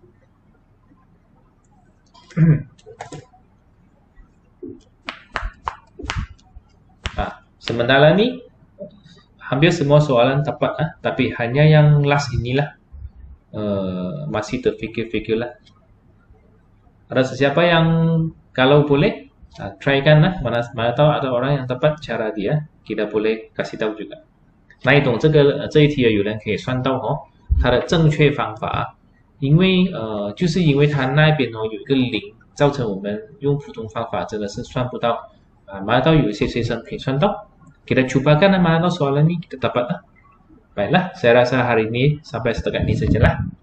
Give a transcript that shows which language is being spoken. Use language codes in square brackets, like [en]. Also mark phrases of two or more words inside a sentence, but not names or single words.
[ms] Sementara ni, hampir semua soalan tepat, tapi hanya yang last inilah masih terfikir-fikir lah. Ada sesiapa yang kalau boleh try kan lah, mana tahu ada orang yang tepat cara dia, kita boleh kasih tahu juga。 [zh] 那一种这一题有人可以算到它的正确方法，就是因为它那边有一个0，造成我们用普通方法真的是算不到。 [ms] mana tahu [zh] 有一些学生可以算到。 [ms] Kita cobakan mana tahu soalan ini kita dapat lah. Baiklah, saya rasa hari ini sampai setakat ini sajalah.